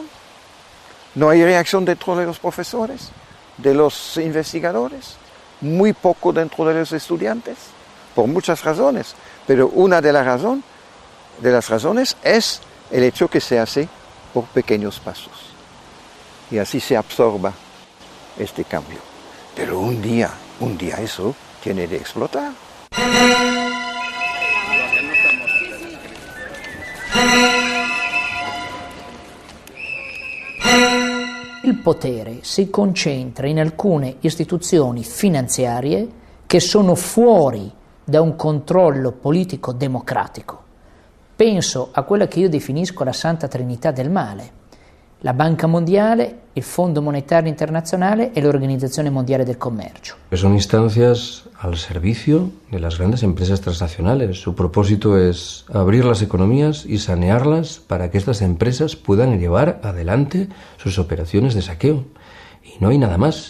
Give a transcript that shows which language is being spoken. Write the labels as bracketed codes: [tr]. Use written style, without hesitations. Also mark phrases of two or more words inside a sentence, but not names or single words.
[es] No hay reacción dentro de los profesores, de los investigadores, muy poco dentro de los estudiantes, por muchas razones. Pero una de las razones es el hecho que se hace por pequeños pasos. Y así se absorba este cambio. Pero un día eso tiene de explotar. [it] Il potere si concentra in alcune istituzioni finanziarie che sono fuori da un controllo politico democratico. Penso a quella che io definisco la Santa Trinità del male: la Banca Mondiale, il Fondo Monetario Internacional [es] y la [it] Organización Mundial del Comercio. [es] Son instancias al servicio de las grandes empresas transnacionales. Su propósito es abrir las economías y sanearlas para que estas empresas puedan llevar adelante sus operaciones de saqueo. Y no hay nada más.